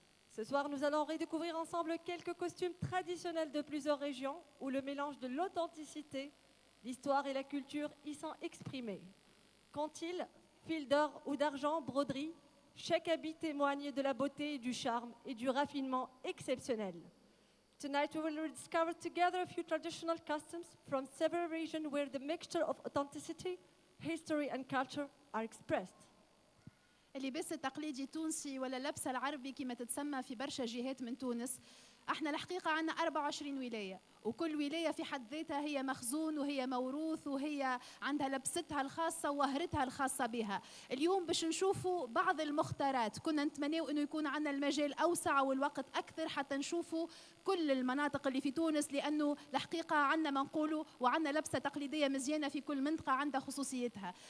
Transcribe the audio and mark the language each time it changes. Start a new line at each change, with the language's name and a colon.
French: Ce soir, nous allons redécouvrir ensemble quelques costumes traditionnels de plusieurs régions où le mélange de l'authenticité, l'histoire et la culture y sont exprimés. Qu'ont-ils, fil d'or ou d'argent, broderie, chaque habit témoigne de la beauté, du charme et du raffinement exceptionnel.
English: Tonight, we will rediscover together a few traditional customs from several regions where the mixture of authenticity, history and culture are expressed.
Arabic: اللباس التقليدي التونسي ولا اللبسة العربي كما تتسمى في برشا جهات من تونس. احنا الحقيقة عندنا 24 ولاية، وكل ولاية في حد ذاتها هي مخزون وهي موروث وهي عندها لبستها الخاصة ووهرتها الخاصة بها. اليوم باش نشوفوا بعض المختارات، كنا نتمناو انه يكون عندنا المجال اوسع والوقت اكثر حتى نشوفوا كل المناطق اللي في تونس، لانه الحقيقة عندنا ما نقولوا وعندنا لبسة تقليدية مزيانة في كل منطقة عندها خصوصيتها.